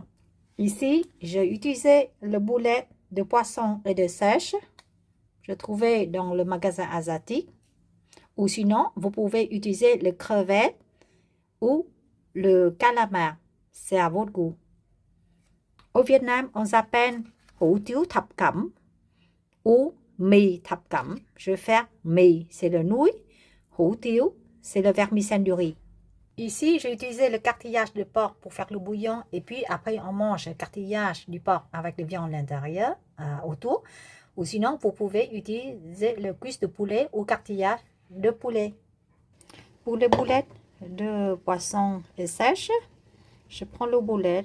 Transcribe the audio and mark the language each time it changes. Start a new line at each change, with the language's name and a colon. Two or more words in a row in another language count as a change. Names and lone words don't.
French: Ici, j'ai utilisé le boulet de poisson et de sèche. Je trouvais dans le magasin asiatique. Ou sinon, vous pouvez utiliser le crevette ou le calamar. C'est à votre goût. Au Vietnam, on s'appelle
Vietnamese: hủ tiếu thập cẩm
French: ou
Vietnamese: mì thập cẩm.
French: Je vais faire mì, c'est le nouille.
Vietnamese: Hủ tiếu,
French: c'est le vermicelle du riz. Ici, j'ai utilisé le cartillage de porc pour faire le bouillon. Et puis après, on mange le cartillage du porc avec le viande à l'intérieur, autour. Ou sinon, vous pouvez utiliser le cuisse de poulet ou cartillage de poulet. Pour les boulettes de poisson et sèche, je prends le boulet.